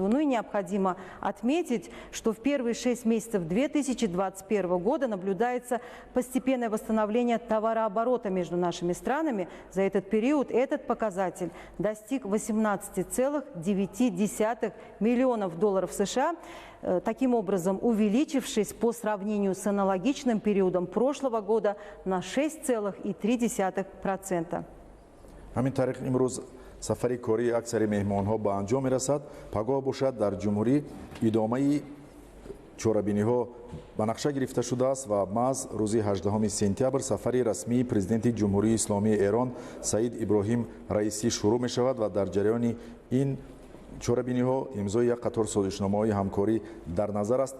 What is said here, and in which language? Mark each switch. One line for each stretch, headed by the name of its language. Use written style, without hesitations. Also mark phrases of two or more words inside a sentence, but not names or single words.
Russian: Ну и необходимо отметить, что в первые 6 месяцев 2021 года наблюдается постепенное восстановление товарооборота между нашими странами. За этот период этот показатель достиг 18,9 миллионов долларов США, таким образом увеличившись по сравнению с аналогичным периодом прошлого года на 6,3%.
Tajik: ҳамин тариқ имрӯз сафари кории аксари меҳмонҳо ба анҷом мерасад. Пагоҳ бошад дар ҷумҳурӣ идомаи чорабиниҳо ба нақша гирифта шудааст ва маҳз рӯзи 18 сентябр сафари расмии президенти ҷумҳурии исломии Эрон Саид Иброҳим Раисӣ шурӯъ мешавад ва дар ҷараёни ин чорабиниҳо имзои як қатор созишномаҳои ҳамкорӣ дар назар аст.